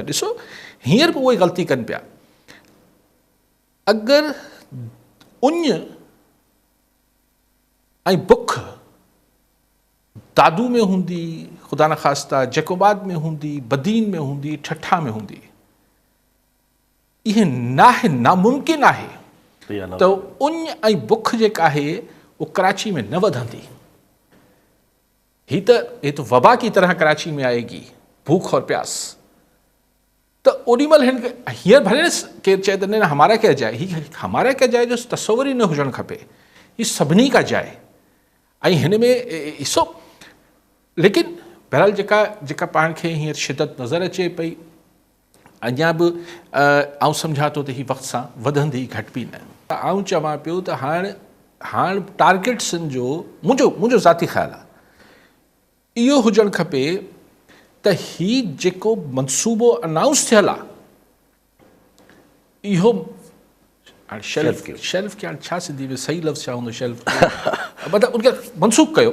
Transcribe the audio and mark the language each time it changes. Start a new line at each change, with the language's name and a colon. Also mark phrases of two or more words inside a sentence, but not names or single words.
Sindhi: ॾिसो हींअर बि उहे ग़लती कनि पिया। अगरि उञ ऐं बुख दादू में हूंदी, ख़ुदा न ख़ास्ता जैकोबाद में हूंदी, बदीन में हूंदी, ठठा में हूंदी, इहे न आहे, नामुमकिन आहे त उञ ऐं बुख जेका आहे उहो कराची में न वधंदी।
Urdu: ہی تو وبا کی طرح کراچی میں آئے گی، بھوک اور پیاس.
Sindhi: तो ओॾीमहिल हिन खे हींअर भले न केरु चए त
Urdu: نہ ہمارا کیا جائے,
Sindhi: ही
Urdu: ہمارا کیا جائے
Sindhi: जो तसवुर ई न हुजणु खपे, ही सभिनी
Urdu: کا جائے.
Sindhi: ऐं हिन में ॾिसो लेकिन बहरहाल जेका पाण खे हींअर शिदत नज़र अचे पई, अञा बि आउं सम्झां थो त ही वक़्त सां वधंदी, घटिबी न। आऊं चवां पियो त हाणे टारगेट सिंध जो मुंहिंजो ज़ाती ख़्यालु आहे इहो हुजणु खपे त ही जेको मनसूबो अनाउंस थियल आहे इहो हाणे शेल्फ खे हाणे छा सिंधी में सही लफ़्ज़ छा हूंदो शेल्फ मतिलबु उनखे मनसूख़ कयो